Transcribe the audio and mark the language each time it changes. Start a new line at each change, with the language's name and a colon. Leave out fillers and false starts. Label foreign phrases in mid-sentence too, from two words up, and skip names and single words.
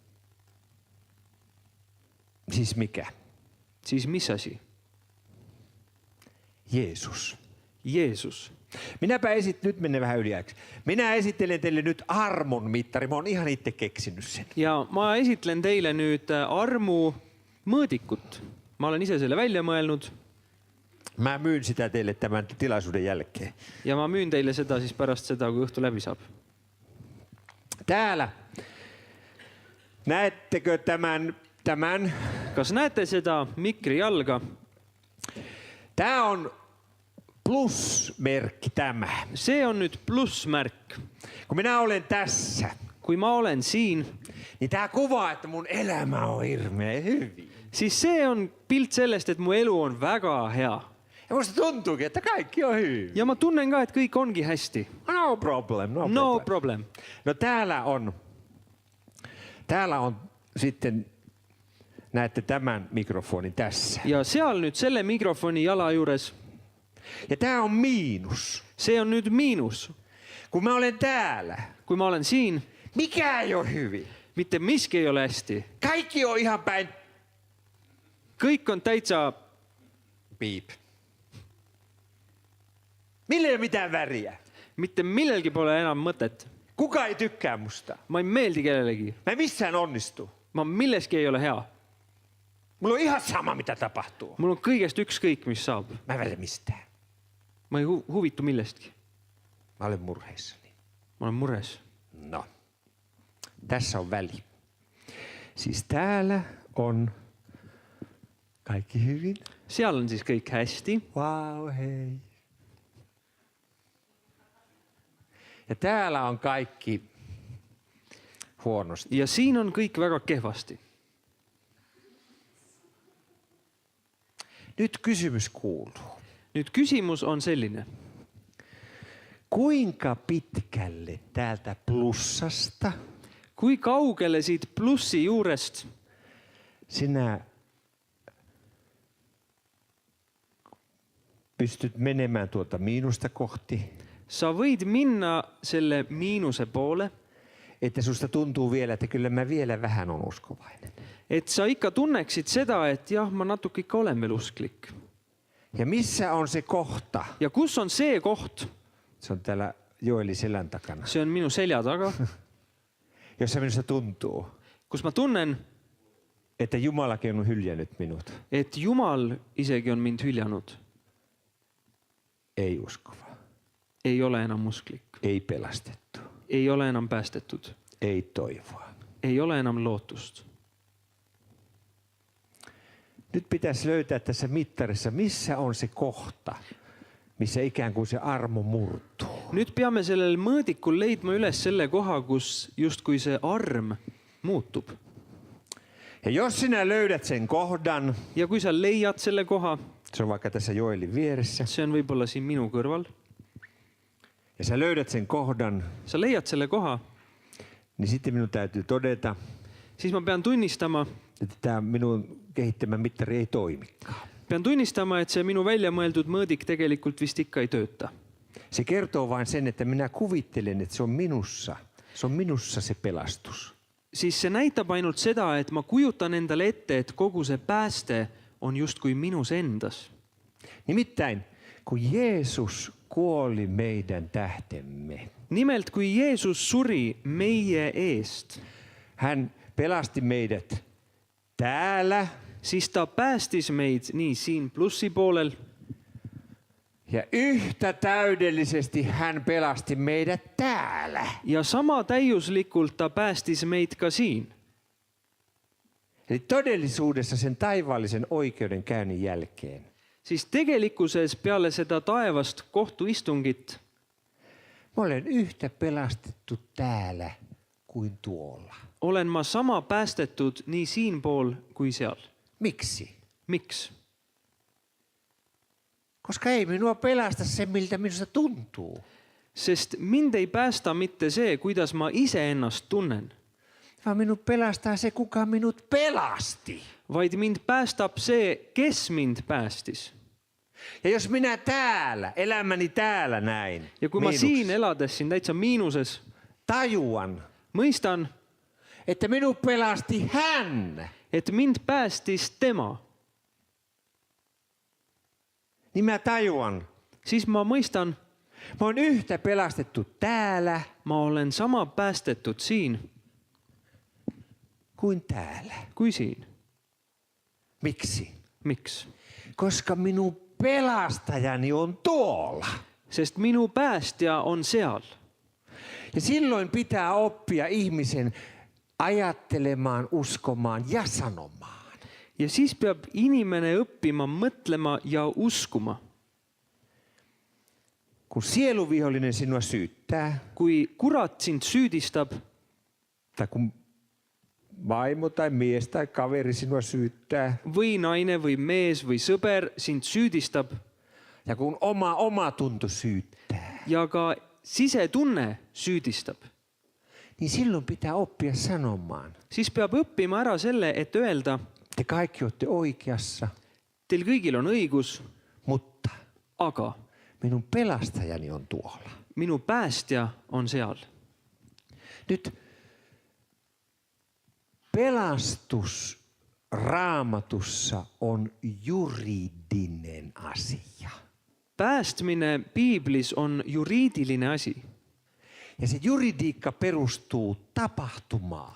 Finnish: Siis mikä?
Estonian: Siis mis asi?
Finnish: Jeesus.
Estonian: Jeesus.
Finnish: Nyt menee vähän yliajaksi. Minä esittelen teille nyt armon mittari. Mä oon ihan itse keksinyt sen.
Estonian: Ja ma esitlen teile nüüd armu mõõdikut. Ma olen ise selle välja mõelnud.
Finnish: Mä myyn sitä teille tämän tilaisuuden jälkeen.
Estonian: Ja ma müün teile seda siis pärast seda, kui õhtu läbi saab.
Finnish: Täällä. Näettekö tämän?
Estonian: Kas näete seda mikri jalga?
Finnish: Tää on plusmerkki tämä.
Estonian: See on nüüd plussmärk.
Finnish: Kun minä olen tässä,
Estonian: Kui ma olen siin,
Finnish: niin tää kuvaa, että mun elämä on hirveän hyvin.
Estonian: siis see on pilt sellest, et mu elu on väga hea.
Finnish: Ja musta tuntuukin, että kaikki on hyvin.
Estonian: Ja ma tunnen ka, et kõik ongi hästi.
English: No problem. No problem.
Finnish: No täällä on sitten, näette tämän mikrofonin tässä.
Estonian: Ja seal nüüd selle mikrofoni jala juures,
Finnish: Ja tää on miinus.
Estonian: see on nüüd miinus.
Finnish: Kun mä olen täällä,
Estonian: Kui ma olen siin,
Finnish: mikä ei ole hyvin.
Estonian: mitte miski ei ole hästi.
Finnish: Kaikki on ihan päin
Estonian: Kõik on täitsa, piip.
Finnish: Millä ei ole mitään väriä.
Estonian: mitte millelgi pole enam mõtet.
Finnish: Kuka ei tykkää musta.
Estonian: Ma ei meeldi kellelegi.
Finnish: Mä en missään onnistu.
Estonian: Ma milleski ei ole hea.
Finnish: Mulla on ihan sama, mitä tapahtuu.
Estonian: Mul on kõigest ükskõik, mis saab.
Finnish: Mä en välitä mistään.
Estonian: Ma ei huvitu millestki.
Finnish: Mä olen murheissani.
Estonian: Ma olen mures.
Finnish: No, tässä on väli. Siis täällä on kaikki hyvin.
Estonian: Seal on siis kõik hästi. Vau, hei.
Finnish: Ja täällä on kaikki huonosti.
Estonian: Ja siin on kõik väga kehvasti.
Finnish: Nyt kysymys kuuluu.
Estonian: Nüüd küsimus on selline.
Finnish: Kuinka pitkälle täältä plussasta
Estonian: Kui kaugele siit plussi juurest
Finnish: sinä pystyt menemään tuolta miinusta kohti,
Estonian: sa võid minna selle miinuse poole,
Finnish: että susta tuntuu vielä, että kyllä mä vielä vähän on uskovainen.
Estonian: et sa ikka tunneksid seda, et jah, ma natuke ikka olen veel usklik.
Finnish: Ja missä on se kohta?
Estonian: Ja kus on see koht?
Finnish: Se on täällä Joeli selän takana.
Estonian: See on minu selja taga,
Finnish: Jossa minusta tuntuu,
Estonian: kus ma tunnen,
Finnish: että Jumalakin on hyljännyt minut.
Estonian: et Jumal isegi on mind hüljanud.
Finnish: Ei uskova.
Estonian: Ei ole enam usklik.
Finnish: Ei pelastettu.
Estonian: Ei ole enam päästetud.
Finnish: Ei toivoa.
Estonian: Ei ole enam lootust.
Finnish: Nyt pitäisi löytää tässä mittarissa, missä on se kohta, missä ikään kuin se armo murtuu.
Estonian: Nüüd peame sellel mõõdikul leidma üles selle koha, kus justkui see arm muutub.
Finnish: Ja jos sinä löydät sen kohdan,
Estonian: Ja kui sa leiad selle koha,
Finnish: se on vaikka tässä Joelin vieressä,
Estonian: see on võib-olla siin minu kõrval,
Finnish: ja sä löydät sen kohdan,
Estonian: sa leiad selle koha,
Finnish: niin sitten minun täytyy todeta,
Estonian: siis ma pean tunnistama,
Finnish: että tämä minun kehittämä mittari ei toimikaan.
Estonian: et see minu välja mõeldud mõõdik tegelikult vist ikka ei tööta.
Finnish: Se kertoo vain sen, että minä kuvittelen, että se on minussa. Se on minussa se pelastus.
Estonian: Siis see näitab ainult seda, et ma kujutan endale ette, et kogu see pääste on justkui minus endas.
Finnish: Nimittäin, kun Jeesus kuoli meidän tähtemme,
Estonian: Nimelt, kui Jeesus suri meie eest,
Finnish: hän pelasti meidät täällä
Estonian: siis ta päästis meid nii siin plussi poolel
Finnish: ja yhtä täydellisesti hän pelasti meidät täällä.
Estonian: ja sama täiuslikult ta päästis meid ka siin.
Finnish: Eli todellisuudessa sen taivaallisen oikeudenkäynnin jälkeen
Estonian: Siis tegelikkuses peale seda taevast kohtuistungit
Finnish: mä olen yhtä pelastettu täällä kuin tuolla.
Estonian: olen ma sama päästetud nii siinpool kui seal.
Finnish: Miksi?
Estonian: Miks?
Finnish: Koska ei minua pelasta se, miltä minusta tuntuu.
Estonian: Sest mind ei päästa mitte see, kuidas ma iseennast tunnen,
Finnish: Vaan minut pelastaa se, kuka minut pelasti.
Estonian: vaid mind päästab see, kes mind päästis.
Finnish: Ja jos minä täällä, elämäni täällä näin,
Estonian: Ja kui ma siin elades siin täitsa miinuses
Finnish: tajuan,
Estonian: mõistan,
Finnish: että minut pelasti hän,
Estonian: et mind päästis tema,
Finnish: niin mä tajuan,
Estonian: siis ma mõistan,
Finnish: mä oon yhtä pelastettu täällä
Estonian: ma olen sama päästetud siin
Finnish: kuin täällä.
Estonian: kui siin.
Finnish: Miksi?
Estonian: Miks?
Finnish: Koska minun pelastajani on tuolla.
Estonian: Sest minu päästja on seal.
Finnish: Ja silloin pitää oppia ihmisen ajattelemaan, uskomaan ja sanomaan.
Estonian: Ja siis peab inimene õppima, mõtlema ja uskuma.
Finnish: Kun sieluvihollinen sinua syyttää,
Estonian: Kui kurat sind süüdistab
Finnish: tai kun vaimo tai mies tai kaveri sinua syyttää,
Estonian: või naine või mees või sõber sind süüdistab
Finnish: ja kun oma tunto syyttää,
Estonian: ja ka sisetunne süüdistab,
Finnish: niin silloin pitää oppia sanomaan.
Estonian: siis peab õppima ära selle, et öelda,
Finnish: Te kaikki olette oikeassa,
Estonian: teil kõigil on õigus,
Finnish: mutta
Estonian: aga
Finnish: minun pelastajani on tuolla.
Estonian: minu päästja on seal.
Finnish: Nyt pelastus Raamatussa on juridinen asia.
Estonian: Päästmine piiblis on juriidiline asi.
Finnish: Ja se juridiikka perustuu tapahtumaan.